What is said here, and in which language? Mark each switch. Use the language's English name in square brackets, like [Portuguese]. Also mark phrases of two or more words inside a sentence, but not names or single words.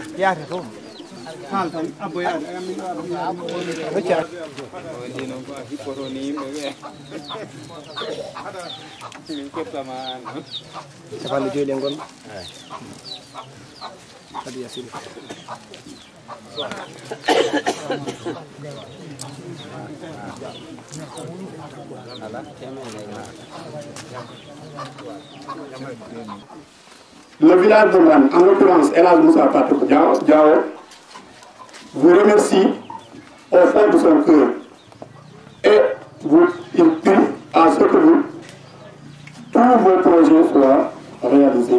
[Fula] Yaata to. Capanɗe joyi ɗe gonɗo. Kadi yasiri. [French] Le village de Mbane, en l'occurrence El Hadj Moussa Fatou Diao, vous remercie au fond de son cœur et il prie à ce que tous vos projets soient réalisés.